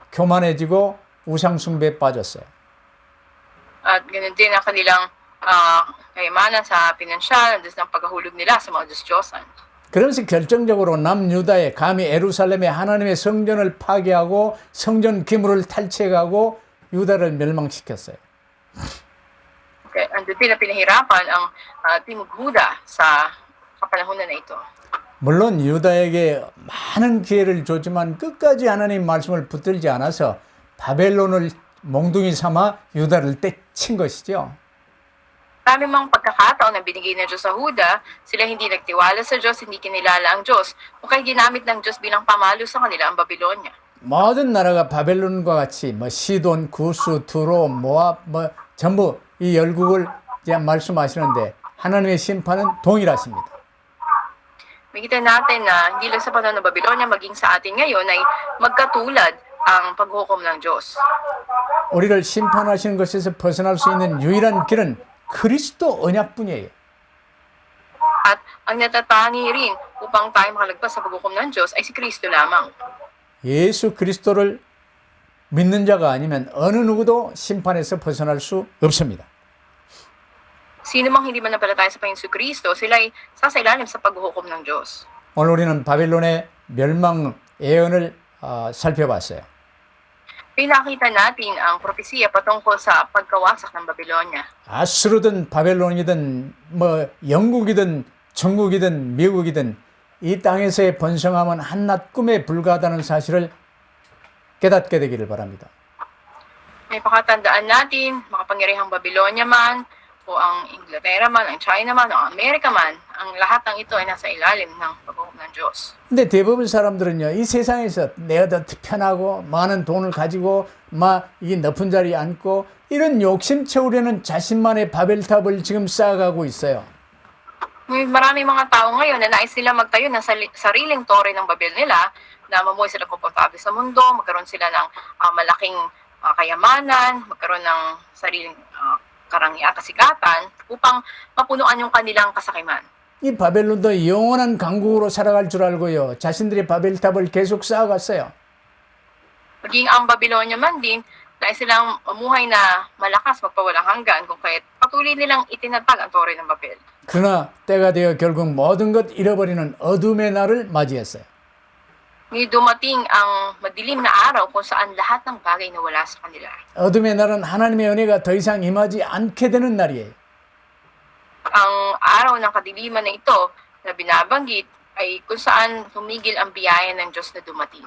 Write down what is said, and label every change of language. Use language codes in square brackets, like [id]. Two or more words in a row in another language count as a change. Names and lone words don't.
[ko] 교만해지고 우상숭배에 빠졌어요. [tl] At ganun din ang kanilang kayamanan sa pinansyal, ng paghahulog nila sa mga Diyos-Diyosan. [ko] 그러면서 결정적으로 남유다에 감히 예루살렘에 하나님의 성전을 파괴하고 성전 기물을 탈취해가고 유다를 멸망시켰어요. [tl] Okay, andun din na pinahirapan ang Timog Huda sa kapanahonan na ito. [ko] 물론 유다에게 많은 기회를 줬지만 끝까지 하나님 말씀을 붙들지 않아서 바벨론을 몽둥이 삼아 유다를 떼친 것이죠. [tl] Marami mang pagkakataon na binigay ng Diyos sa Huda, sila hindi nagtiwala sa Diyos, hindi kinilala ang Diyos, o kaya ginamit ng Diyos bilang pamalo sa kanila ang Babylonia. [ko] 모든 나라가 바벨론과 같이 뭐 시돈, 구스, 두로, 모압 뭐 전부 이 열국을 이제 말씀하시는데 하나님의 심판은 동일하십니다. [tl] Makita natin na hindi lang sa panahon ng Babylonia, maging sa atin ngayon ay magkatulad ang paghukom ng Diyos. [ko] 우리를 심판하시는 것에서 벗어날 수 있는 유일한 길은 그리스도 언약뿐이에요. [tl] At ang natatangi rin upang tayo makalagpas sa paghukom ng Diyos ay si Kristo lamang. [ko] 예수 그리스도를 믿는 자가 아니면 어느 누구도 심판에서 벗어날 수 없습니다. [tl] Sino mang hindi manampalataya sa Panginoon Kristo, sila ay sasailalim sa paghukom ng Diyos. [ko] 오늘 우리는 바벨론의 멸망 예언을 살펴봤어요. [tl] Pinakita natin ang propesiya patungkol sa pagkawasak ng Babylonia. [ko] 아수르든 바벨론이든 뭐 영국이든 중국이든 미국이든 이 땅에서의 번성함은 한낱 꿈에 불과하다는 사실을 깨닫게 되기를 바랍니다. [tl] May pakatandaan natin, makapangyarihang Babylonia man, o ang Inglaterra man, ang China man, o ang Amerika man, ang lahat ng ito ay nasa ilalim ng paghukom ng Diyos. [ko] 근데 대부분 사람들은요, 이 세상에서 내가 더 편하고 많은 돈을 가지고 막 이 높은 자리에 앉고 이런 욕심 채우려는 자신만의 바벨탑을 지금 쌓아가고 있어요. [tl] Maraming mga tao ngayon na nais nila magtayo ng sariling tore ng Babel nila, na mamuhay sila komportable sa mundo, magkaroon sila ng malaking kayamanan, magkaroon ng sariling karangyaan, kasikatan, upang mapunuan yung kanilang kasakiman. [ko] 이 바벨론도 영원한 강국으로 살아갈 줄 알고요. 자신들의 바벨탑을 계속 쌓아갔어요. [tl] Maging ang Babylonia man din, nais silang mamuhay na malakas, magpawalang hanggan, kung kaya't patuloy nilang itinatag ang tore ng Babel. [ko] 그러나 때가 되어 결국 모든 것 잃어버리는 어둠의 날을 맞이했어요. [tl] Ngayon dumating ang madilim na araw kung saan lahat ng bagay nawala sa kanila. [ko] 어둠의 날은 하나님의 은혜가 더 이상 임하지 않게 되는 날이에요. [tl] Ang araw ng kadiliman na ito na binabanggit ay kung saan tumigil ang biyaya ng Diyos na dumating.